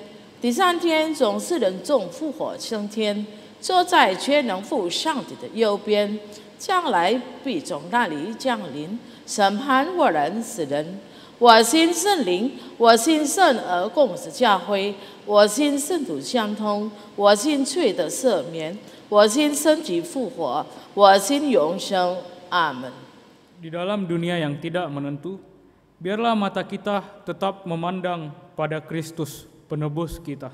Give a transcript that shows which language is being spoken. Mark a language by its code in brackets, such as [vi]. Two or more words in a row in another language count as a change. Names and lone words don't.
[zh] 第三天从死人中复活升天，坐在全能父上帝的右边，将来必从那里降临，审判活人死人。我信圣灵，我信圣而共之教会，我信圣徒相通，我信罪的赦免，我信身体复活，我信永生。阿门。 [id] Di dalam dunia yang tidak menentu, biarlah mata kita tetap memandang pada Kristus, penebus kita.